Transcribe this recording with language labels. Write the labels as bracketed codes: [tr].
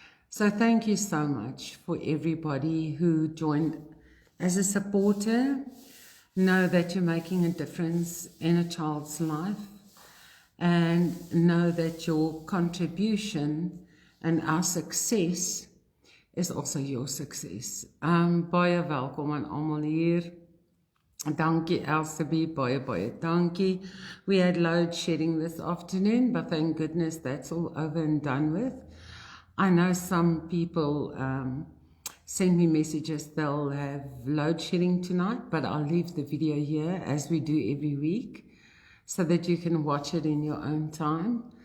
[en] So thank you so much for everybody who joined as a supporter. Know that you're making a difference in a child's life, and know that your contribution and our success is also your success. [af] Baie welkom aan almal hier. Dankie Elsabe, baie dankie. [en] We had load shedding this afternoon, but thank goodness that's all over and done with. I know some people send me messages they'll have load shedding tonight, but I'll leave the video here as we do every week, so that you can watch it in your own time.